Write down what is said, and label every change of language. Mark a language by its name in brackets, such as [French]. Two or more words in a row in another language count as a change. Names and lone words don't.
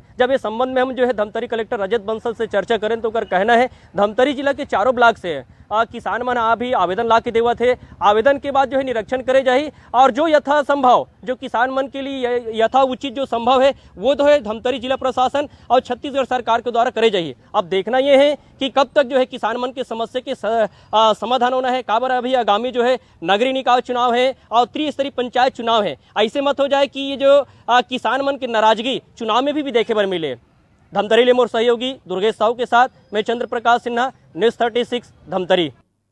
[Chhattisgarhi] जब ये संबंध में हम जो है धमतरी कलेक्टर रजत बंसल से चर्चा करें तो ओकर कहना है धमतरी जिला के चारों ब्लॉक से किसान मन अभी आवेदन ला के देवत है, आवेदन के बाद जो है निरीक्षण करे जाही और जो यथासंभव जो किसान मन के लिए यथा उचित जो संभव है वो तो है धमतरी जिला प्रशासन और छत्तीसगढ़ सरकार के द्वारा करे जाइए। अब देखना ये है कि कब तक जो है किसान मन के समस्या के समाधान होना है। काबर अभी आगामी जो है नगरीय निकाय चुनाव है और त्रिस्तरीय पंचायत चुनाव है, ऐसे मत हो जाए कि ये जो किसान मन की नाराजगी चुनाव में भी देखे बर मिले। धमतरी ले मोर सहयोगी दुर्गेश साहू के साथ मैं चंद्र प्रकाश सिन्हा, न्यूज़ 36 धमतरी।